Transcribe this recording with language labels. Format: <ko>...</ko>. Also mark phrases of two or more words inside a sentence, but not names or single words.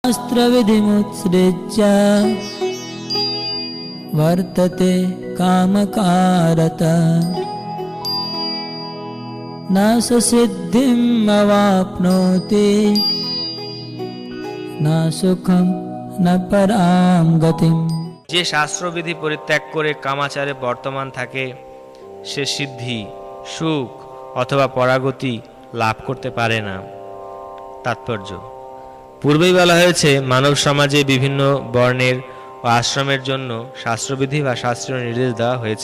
<sa>शास्त्रविधिमुत्सृज्य वर्तते कामकारत न स सिद्धिम् अवाप्नोति न सुखं न परां गतिम्।</sa> <bn>যে শাস্ত্রবিধি পরিত্যাগ করে কামাচারে বর্তমান থাকে সে সিদ্ধি, সুখ অথবা পরাগতি লাভ করতে পারে না। তাৎপর্য: পূর্বেই বলা হয়েছে মানব সমাজে বিভিন্ন বর্ণের ও আশ্রমের জন্য শাস্ত্রবিধি বা শাস্ত্রীয় নির্দেশ দেওয়া হয়েছে।</bn>